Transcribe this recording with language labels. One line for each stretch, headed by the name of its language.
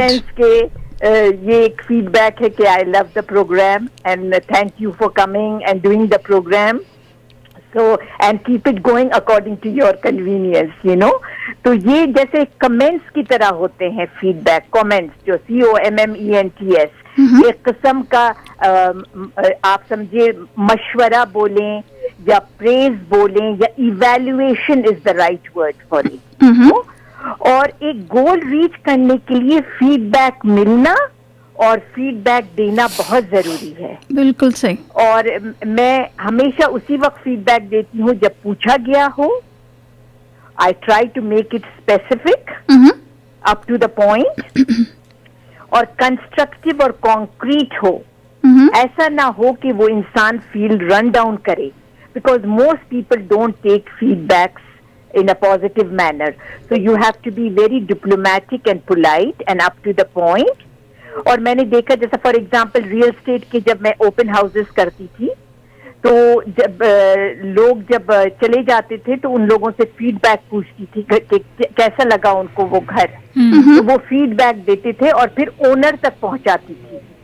English: sense
Hindi: के ये एक feedback है कि
English: I love the program and thank you for coming and doing the program. So and keep it going according to your convenience, you know.
Hindi: तो ये जैसे comments की तरह होते हैं feedback, comments जो COMMENTS, एक किस्म का आप समझिए मशवरा बोलें या praise बोलें या
English: evaluation is the right word for it.
Hindi: और एक गोल रीच करने के लिए फीडबैक मिलना और फीडबैक देना बहुत जरूरी है। बिल्कुल सही। और मैं हमेशा उसी वक्त फीडबैक देती हूँ जब पूछा गया हो।
English: I try to make it specific, up to the point, और constructive और concrete हो।
Hindi: ऐसा ना हो कि वो इंसान
English: Feel run down करे, because most people don't take feedbacks in a positive manner. So you have to be very diplomatic and polite and up to the point.
Hindi: और मैंने देखा जैसा फॉर एग्जांपल रियल एस्टेट के जब मैं open houses करती थी तो जब लोग जब चले जाते थे तो उन लोगों से फीडबैक पूछती थी कि कैसा लगा उनको वो घर, तो वो फीडबैक देते थे और फिर ओनर तक पहुंचाती थी।